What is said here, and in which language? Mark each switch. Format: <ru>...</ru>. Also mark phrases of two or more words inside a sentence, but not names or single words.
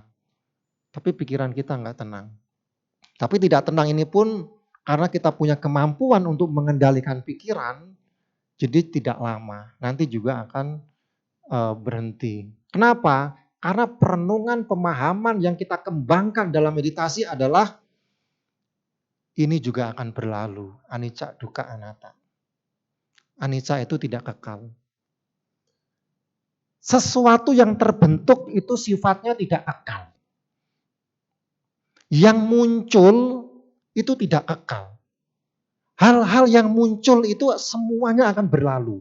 <id>Tapi pikiran kita nggak tenang. Tapi tidak tenang ini pun karena kita punya kemampuan untuk mengendalikan pikiran, jadi tidak lama. Nanti juga akan berhenti. Kenapa? Karena perenungan pemahaman yang kita kembangkan dalam meditasi adalah ini juga akan berlalu.</id> <pi>Anicca, dukkha, anatta.</pi> <id>Anicca itu tidak kekal. Sesuatu yang terbentuk itu sifatnya tidak kekal. Yang muncul itu tidak kekal. Hal-hal yang muncul itu semuanya akan berlalu.</id>